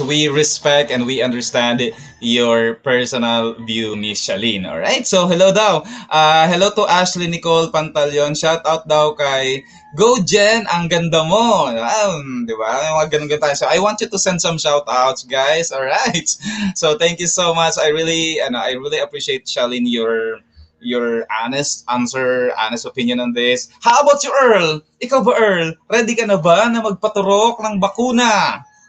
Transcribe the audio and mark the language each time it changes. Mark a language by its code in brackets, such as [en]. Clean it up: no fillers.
[en] We respect and we understand your personal view, Miss Shalene. All right. So, hello daw. Hello to Ashley Nicole Pantaleon. [tl] Shout out daw kay Go Jen, ang ganda mo. Di ba? Mga ganun tayo. [en] So, I want you to send some shout outs, guys. All right. So, thank you so much. I really appreciate, Shalene, your honest answer, honest opinion on this. How about you, Earl? [tl] Ikaw ba, [en] Earl? [tl] Ready ka na ba na magpaturok ng bakuna?